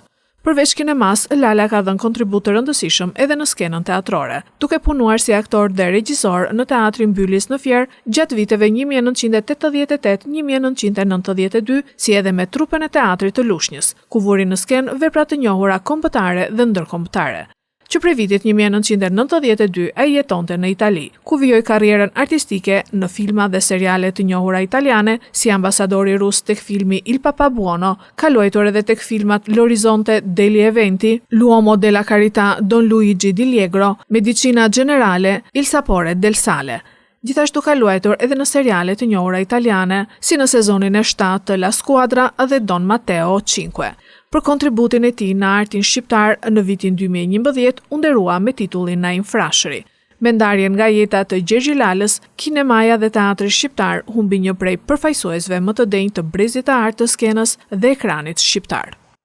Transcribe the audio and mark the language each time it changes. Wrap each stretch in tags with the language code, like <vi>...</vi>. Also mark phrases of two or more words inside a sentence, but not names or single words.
<sq>Përveç kinemas, Lala ka dhënë kontribut të rëndësishëm edhe në skenën teatrore, duke punuar si aktor dhe regjisor në Teatrin Mbyllis në Fier gjatë viteve 1988-1992, si edhe me trupën e teatrit të Lushnjës, ku vuri në skenë vepra të njohura kombëtare dhe ndërkombëtare. Që prej vitit 1992 ai jetonte në Itali, ku vijoi karrierën artistike në filma dhe seriale të njohura italiane, si ambasadori rus tek filmi Il Papa Buono, ka luajtur edhe tek filmat L'Orizzonte degli Eventi, L'Uomo della Carità, Don Luigi di Liegro, Medicina Generale, Il Sapore del Sale. Gjithashtu ka luajtur edhe në seriale të njohura italiane, si në sezonin e 7 të La Squadra dhe Don Matteo 5. Për kontributin e tij në artin shqiptar në vitin 2011 u nderua me titullin Naim Frashëri. Me ndarjen nga jeta të Gjergji Lalës, kinemaja dhe teatri shqiptar humbi një prej përfaqësuesve më të denj të brezit të artë të skenës dhe ekranit shqiptar.</sq>